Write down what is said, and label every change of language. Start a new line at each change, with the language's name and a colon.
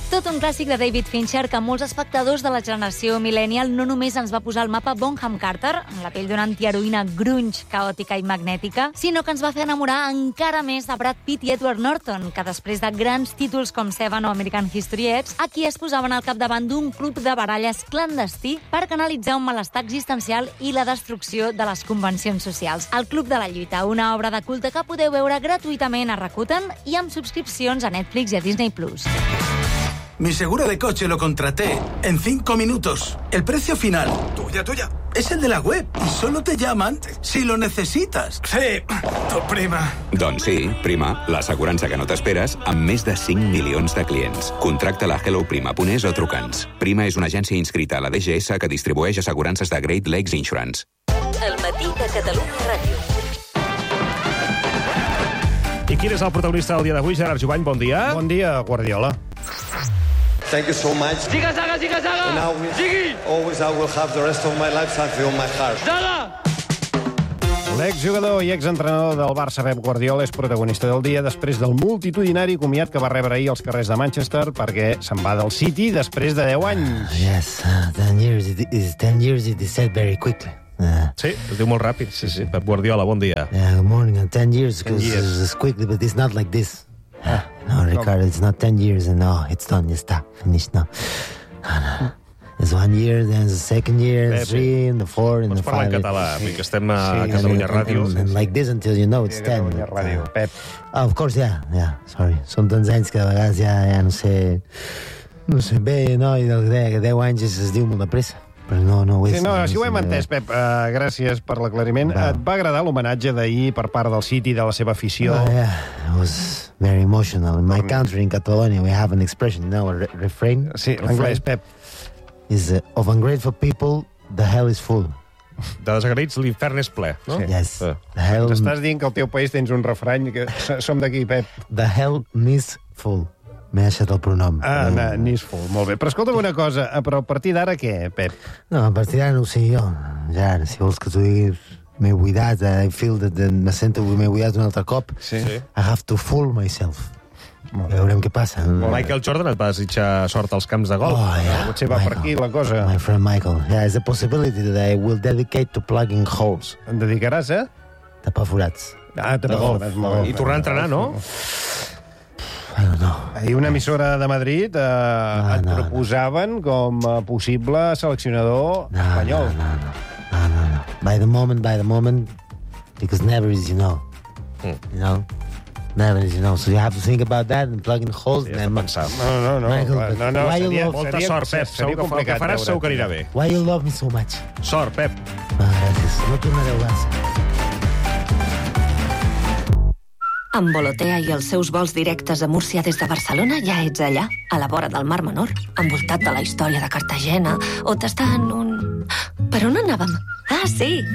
Catalan: Tot un clàssic de David Fincher que molts espectadors de la generació millennial no només ens va posar al mapa Bonham Carter, amb la pell d'una antiheroïna grunge, caòtica i magnètica, sinó que ens va fer enamorar encara més de Brad Pitt i Edward Norton, que després de grans títols com Seven o American History X, aquí es posaven al capdavant d'un club de baralles clandestí per canalitzar un malestar existencial i la destrucció de les convencions socials. El Club de la Lluita, una obra de culte que podeu veure gratuïtament a Rakuten i amb subscripcions a Netflix i a Disney+.
Spanish: Mi seguro de coche lo contraté en 5 minutos. El precio final... Tuya, tuya. Es el de la web. Y solo te llaman si lo necesitas. Sí, tu prima.
Catalan: Doncs sí, prima, l'assegurança que no t'esperes amb més de 5 milions de clients. Contracta la HelloPrima.es o truca'ns. Prima és una agència inscrita a la DGS que distribueix assegurances de Great Lakes Insurance. El matí de Catalunya Ràdio. I quin és el protagonista del dia d'avui, Gerard Jubany? Bon dia. Bon dia, Guardiola.
English: Thank you so much. Siga, Saga, siga, Saga! And now,
Catalan: Sigui!
English: Always I will have the rest of my life something on my heart. Saga!
Catalan: L'exjugador i exentrenador del Barça, Pep Guardiola, és protagonista del dia després del multitudinari comiat que va rebre ahir als carrers de Manchester perquè se'n va del City després de 10 anys.
English: Yes, 10 years, it is 10 years, it is said very quickly.
Catalan: Sí, es diu molt ràpid. Sí, sí. Pep Guardiola, bon dia.
English: Yeah, good morning. 10 years, because it's quickly, but it's not like this. No, Ricardo, it's not 10 years, and no, it's done, it's done, finished, no. No, no. It's 1 year, then the second year, the three, and the four, and
Catalan: pots
English: the five.
Catalan: Pots parlar en català, perquè estem a Catalunya Ràdio.
English: And like this until you know it's 10.
Catalan: Catalunya Ràdio, Pep.
English: Oh, of course, yeah, yeah, sorry.
Catalan: Són tants anys que a vegades ja no sé... No sé bé, no, i el que deia, 10 anys es diu molt de pressa. Però no, no ho és. Sí, no, així ho hem entès, Pep. Gràcies per l'aclariment. Wow. Et va agradar l'homenatge d'ahir per part del City, de la seva afició?
English: Oh, yeah, it was very emotional. In my country, in Catalonia, we have an expression, no, a refrain.
Catalan: Sí, l'anglès, Pep.
English: Is of ungrateful people, the hell is full.
Catalan: De desagraïts, l'infern és ple. No? Sí. Yes.
English: The hell...
Catalan: Estàs dient que al teu país tens un refrany, que som d'aquí, Pep. The hell is full. M'he deixat el pronom. Ah, no, Nisful, molt bé. Però escolta'm una cosa, però a partir d'ara què, Pep? No, a partir d'ara no ho sé jo. Ja, si vols que t'ho diguis, m'he buidat, I feel that me sento que m'he buidat un altre cop. Sí.
English: I have to fool myself. Veurem què passa.
Catalan: Michael Jordan et va desitjar sort als camps de golf.
English: Oh, yeah.
Catalan: Potser va Michael, per aquí la cosa.
English: My friend Michael. Yeah, it's a possibility that I will dedicate to plugging holes.
Catalan: Em dedicaràs, eh? Tapar forats. Ah, tapar golf. I tornar a entrenar, no? I una emissora de Madrid et proposaven com a possible seleccionador espanyol. No.
English: By the moment, because never is you know. Mm. You know? Never is you know. So you have to think about that and plug in the holes.
Catalan: Sí, no. Michael, seria molta sort, Pep. Segur que el que faràs segur que anirà bé.
English: Why you love me so much?
Catalan: Sort, Pep. No, gràcies. No tornareu a ser. Amb Volotea i els seus vols directes a Múrcia des de Barcelona, ja ets allà, a la vora del Mar Menor, envoltat de la història de Cartagena, o t'està en un... Per on anàvem? Ah, sí!